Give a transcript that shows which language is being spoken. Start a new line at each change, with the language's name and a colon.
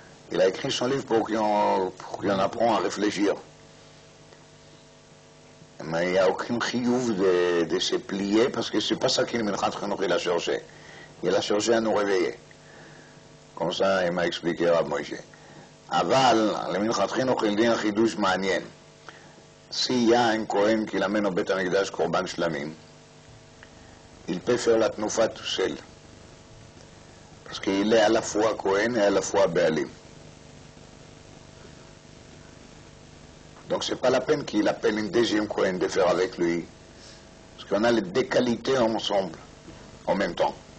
French: Il a écrit son livre pour qu'on apprend à réfléchir. Mais il n'y a aucun chiyuv de se plier parce que c'est pas ça qu'il a cherché. Il a cherché à nous réveiller. Comme ça, il m'a expliqué Rav Moshe.
Hebrew: אבל למנחת חינוך
French: il dit un
Hebrew: חידוש מעניין.
French: S'il y a un Kohen qui l'amène au Beth Amikdash Korban Shlamim, il peut faire la tnoufa tout seul. Parce qu'il est à la fois Kohen et à la fois Béalim. Donc c'est pas la peine qu'il appelle une deuxième Kohen de faire avec lui. Parce qu'on a les deux qualités ensemble, en même temps.